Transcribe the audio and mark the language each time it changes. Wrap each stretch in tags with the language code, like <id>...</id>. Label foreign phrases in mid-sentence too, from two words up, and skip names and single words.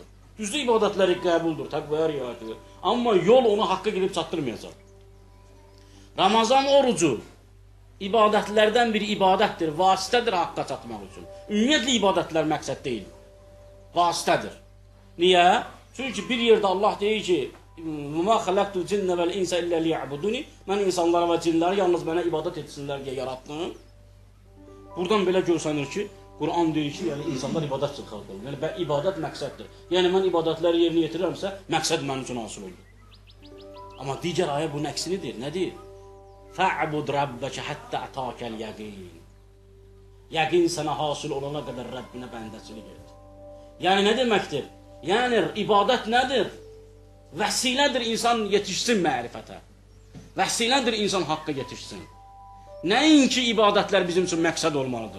<az>Düzdür, ibadətləri qəbuldur, təqvəyə riayət edir. Amma yol onu haqqa gedib çatdırmayacaq. Ramazan orucu ibadətlərdən bir ibadətdir, vasitədir haqqa çatmaq üçün. Ümumiyyətlə, ibadətlər məqsəd deyil, vasitədir. Niyə? Çünki bir yerdə Allah deyir ki,</az> <ar>وَمَا خَلَقْتُ الْجِنَّ وَالْاِنْسَ اِلَّا لِيَعْبُدُونِ</ar> <az>Mən insanlara və cinləri yalnız mənə ibadət etsinlər deyə yaratdım. Buradan belə görsənir ki, Quran deyir ki, yəni insanlar ibadət üçün xalq olur. Yəni, ibadət məqsəddir. Yəni, mən ibadətləri yerinə yetirirəmsə, məqsəd mənim üçün hasıl olur. Amma digər ayə bunun əksini deyir. Nə deyir?</az> <ar>فَعْبُدْ رَبَّكَ حَتَّى أَتَاكَ الْيَقِينَ</ar> <az>Yəqin sənə hasıl olana qədər Rəbbinə bəndəçilik et. Yəni, nə deməkdir? Yəni, ibadət nədir? Vəsilədir insan yetişsin mərifətə. Vəsilədir insan haqqa yetişsin. Nəinki ibadətlər bizim üçün məqsəd olmalıdır.</az>